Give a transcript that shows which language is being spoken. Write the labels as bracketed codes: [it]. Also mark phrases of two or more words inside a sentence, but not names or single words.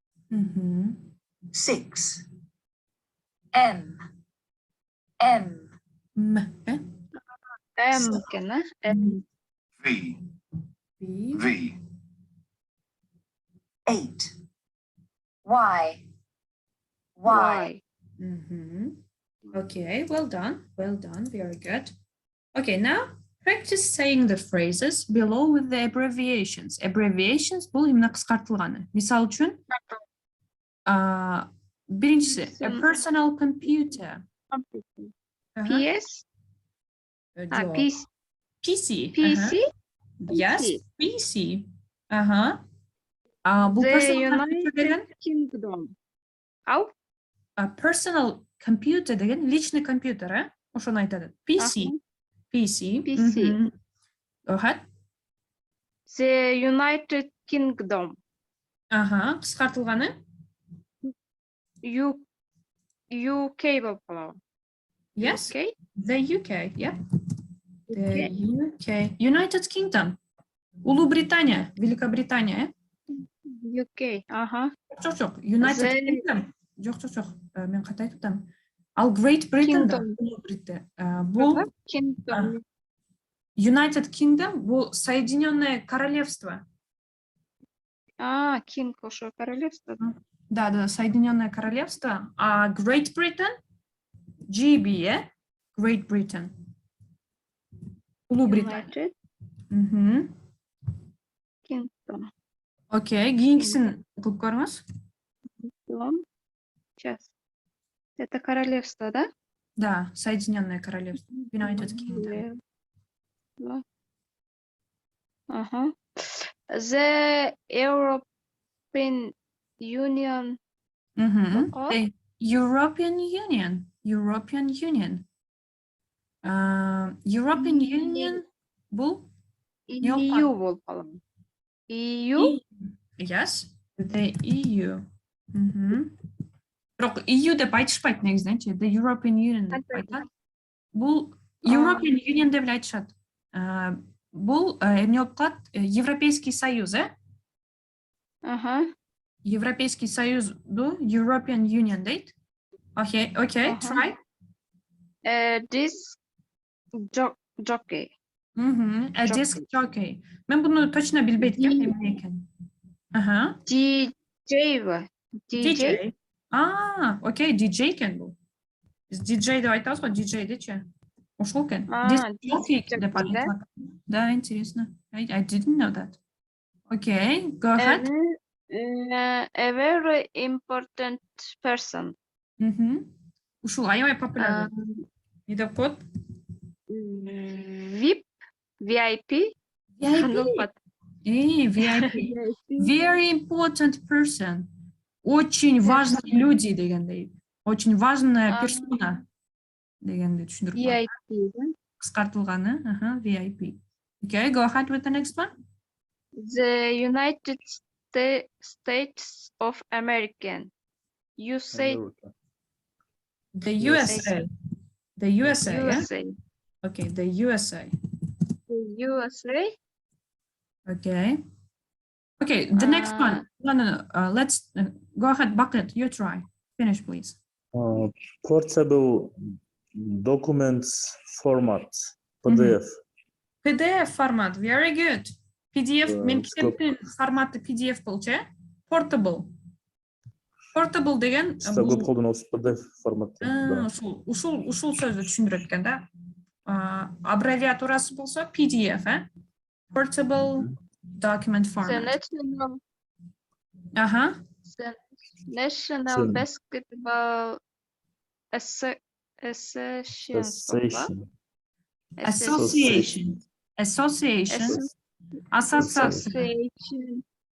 [en] 6. M. M. M. [ky] M eкен, M. [en] V. B. V. 8. Y. Y. Okay, well done, very good. Okay, now practice saying the phrases below with the abbreviations. [ky] Abbreviations бул именно кыскартылганы. Мисал үчүн, биринчиси, [en] a personal computer. PS. PC. PC. PC. Yes, PC. Бул The personal computer деген United Kingdom. Ау? Personal computer [ky] деген [ru] личный компьютер, [ky] ошону айтады. [en] PC. PC. PC. Go ahead. The United Kingdom. [ky] Кыскартылганы. UK болуп калабы. [en] Yes. UK. The UK, yeah. The UK. United Kingdom. [ky] Улуу-Британия, Великобритания. [en] UK. [ky] Жок. [en] United Kingdom. [ky] Жок. Мен ката айтып атам. Ал [en] Great Britain [ky] да. Бул [en] Kingdom. United Kingdom [ky] бул [ru] Соединенное Королевство. [ky] King ошо королевство. [ru] Да, Соединенное Королевство. А Great Britain GB, Great Britain. [ky] Улуу-Британия. [en] Kingdom. [ky] Окей, кийинкисин кылып көрүңүз. [ru] Сейчас. Это королевство, да? Да, Соединенное Королевство. [en] United Kingdom. The European Union. The European Union. [ky] European Union бул EU болуп калган. [en] EU? Yes, the EU. [ky] Бирок EU деп айтышпайт негизиненчи. The European Union деп айтат. Бул European Union деп эле айтышат. Бул эмне болуп калат? [ru] Европейский Союз, Европейский Союзду [en] European Union [ky] дейт. [en] Okay, try. Disc jockey. Disc jockey. [ky] Мен буну точно билбейт экенмин, эмне экен. [en] DJ. [ky] DJ. Окей, DJ экен бул. Биз DJ деп айтабыз го, DJ дечи. Ошол экен. [en] Disc jockey [ky] деп аталат. Да, [ru] интересно. [en] I didn't know that. Okay, go ahead. A very important person. [ky] Ушул аябай популярный. Не деп коет? [en] VIP. VIP. VIP. Very important person. [ru] Очень важные люди [ky] дегендей. [ru] Очень важная персона [ky] дегенди түшүндүрүп коет. [en] VIP. [ky] Кыскартылганы, VIP. [en] Okay, go ahead with the next one. The United States of America. You say the USA. The USA, yeah? USA. Okay, the USA. The USA. Okay. Okay, the next one. No. Let's go ahead, Bucket. You try. Finish, please. Portable documents format. PDF. [ky] PDF формат. [en] Very good. PDF. [ky] Мен китептин форматы PDF болчу. [en] Portable. [ky] Portable деген көп колдонобуз PDF форматта. Ушул сөздү түшүндүрөт экен да. Аббревиатурасы болсо PDF, [en] Portable document The format. National Basketball Association. Association.